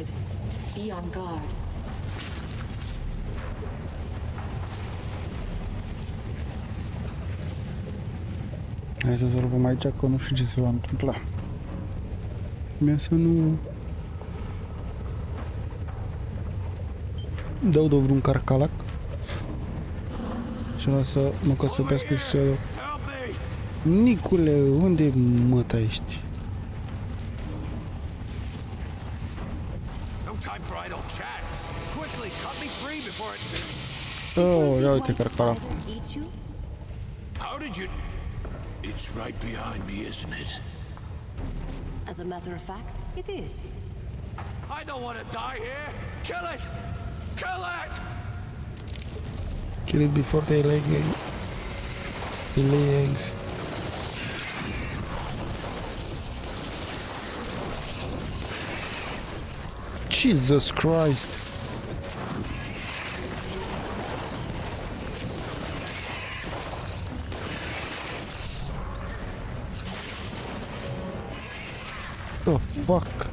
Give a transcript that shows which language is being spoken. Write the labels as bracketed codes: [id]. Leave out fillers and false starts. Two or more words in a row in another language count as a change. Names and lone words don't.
[en] Be on guard. [ro] Hai să salvăm aici, că nu știu ce se va întâmpla. Mie să nu... dau de vreun carcalac. Și lasă mă căsăpească și să... Nicule, unde măta ești? Oh, ia uite carcalacul. [en] How did you... It's right behind me, isn't it? As a matter of fact, it is. I don't want to die here! Kill it! Kill it! Kill it before they lay eggs. Jesus Christ! Oh, fuck!